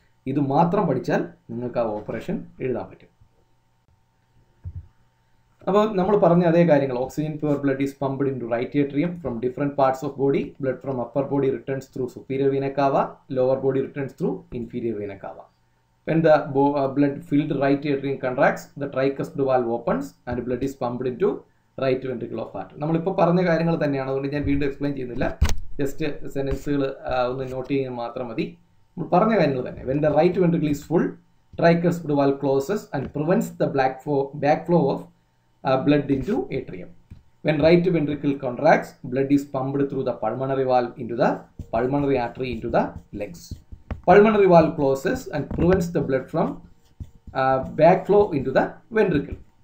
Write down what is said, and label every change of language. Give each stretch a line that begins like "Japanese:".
Malayalam: ഇത് മാത്രം പഠിച്ചാൽ നിങ്ങൾക്ക് ആ ഓപ്പറേഷൻ എഴുതാൻ പറ്റും. അപ്പോൾ നമ്മൾ പറഞ്ഞ അതേ കാര്യങ്ങൾ,
English: Oxygen pure blood is pumped into right atrium from different parts of body. Blood from upper body returns through superior vena cava, lower body returns through inferior vena cava. When the blood filled right atrium contracts, the tricuspid valve opens and blood is pumped into right ventricle of heart.
Malayalam: നമ്മളിപ്പോൾ പറഞ്ഞ കാര്യങ്ങൾ തന്നെയാണ്, അതുകൊണ്ട് ഞാൻ വീണ്ടും explain ചെയ്യുന്നില്ല. Just സെൻറ്റൻസുകൾ ഒന്ന് not ചെയ്യാൻ മാത്രം മതി. നമ്മൾ പറഞ്ഞ കാര്യങ്ങൾ തന്നെ.
English: When the right ventricle is full, tricuspid valve closes and prevents the backflow of blood into atrium. When right ventricle contracts, blood is pumped through the pulmonary valve into the pulmonary artery into the legs. Pulmonary valve closes and prevents the blood from backflow into the ventricle.